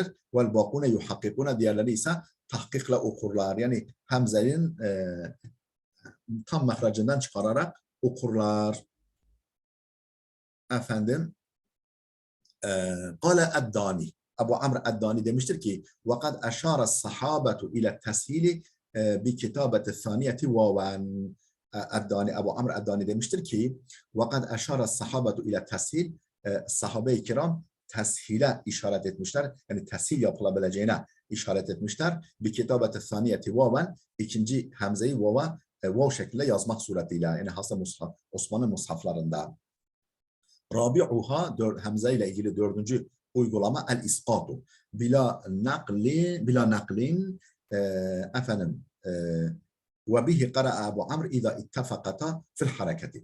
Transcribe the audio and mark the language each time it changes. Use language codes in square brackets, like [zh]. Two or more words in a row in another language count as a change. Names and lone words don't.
[ar] والباقون يحققون, [tr] diğerleri ise tahkikle okurlar. Yani hamzenin tam mahrecinden çıkararak okurlar. Efendim, Kâle Eddâni, Ebu Amr Eddâni demiştir ki, [ar] وَقَدْ أَشَارَ الصَّحَابَةُ إِلَى التَّسْهِيلِ بِكِتَابَةِ الثَّانِيَةِ وَاوًا. [tr] Ebu Amr Eddâni demiştir ki, [ar] وَقَدْ أَشَارَ الصَّحَابَةُ إِلَى التَّسْهِيلِ, [tr] sahabe-i kiram teshile işaret etmişler. Yani teshil yapılabileceğine işaret etmişler. [ar] بِكِتَابَةِ الثَّانِيَةِ وَاوًا, [tr] ikinci hamzeyi vav şeklinde yazmak suretiyle, yani Hasan Osman'ın mushaflarında. Rabi'uha, hamze ile ilgili dördüncü uygulama el-iskatu. [ar] بلا نقل, efendim, وبه قرأ أبو عمرو إذا اتفقتا في الحركة.